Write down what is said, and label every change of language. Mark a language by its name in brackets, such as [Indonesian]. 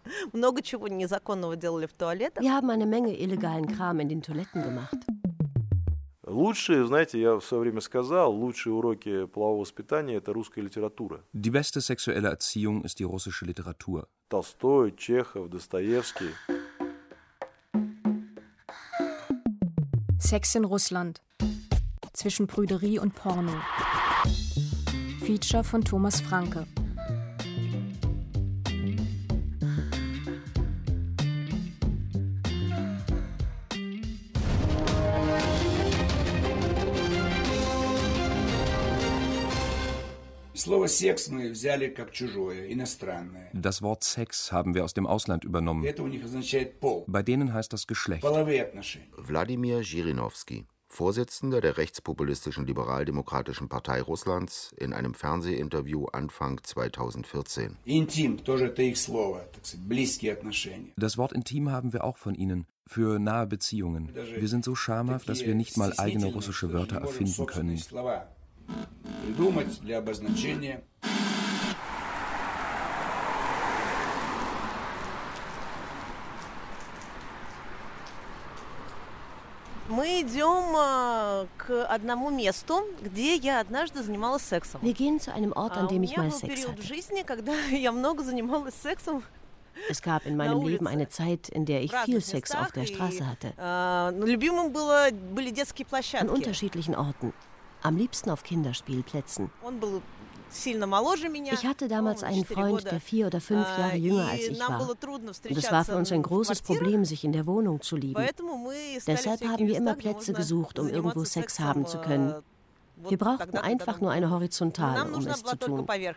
[German] Wir haben eine Menge illegalen Kram in den Toiletten gemacht. [Russian] Лучшие, знаете, я все время сказал, лучшие уроки полового воспитания – это русская литература. [German] Die beste sexuelle Erziehung ist die russische Literatur. [Russian] Толстой, Чехов, Достоевский. [German] Sex in Russland. Zwischen Prüderie und Porno. Feature von Thomas Franke. [Russian] Слово секс мы взяли как чужое, иностранное. [German] Das Wort Sex haben wir aus dem Ausland übernommen. [Russian] Это у них означает пол. [German] Bei denen heißt das Geschlecht. [Russian] Половые отношения. [German] Владимир Жириновский, Vorsitzender der rechtspopulistischen liberal-demokratischen Partei Russlands, in einem Fernsehinterview Anfang 2014. [Russian] Intim, тоже это их слово, так сказать, близкие отношения. [German] Das Wort intim haben wir auch von ihnen. Für nahe Beziehungen. Даже wir sind so schamhaft, dass wir nicht mal eigene russische Wörter erfinden können. [Russian] Слова. Придумать для обозначения. Мы идем к одному месту, где я однажды занималась сексом. [German] Wir gehen zu einem Ort, an dem ich mal Sex hatte. [Russian] У меня был период в жизни, когда я много занималась сексом. [German] Es gab in meinem Leben eine Zeit, in der ich viel Sex auf der Straße hatte. [Russian] Любимым было были детские площадки. [German] An unterschiedlichen Orten. Am liebsten auf Kinderspielplätzen. Ich hatte damals einen Freund, der 4 oder 5 Jahre jünger als ich war. Und es war für uns ein großes Problem, sich in der Wohnung zu lieben. Deshalb haben wir immer Plätze gesucht, um irgendwo Sex haben zu können. Wir brauchten einfach nur eine Horizontale, um es zu tun.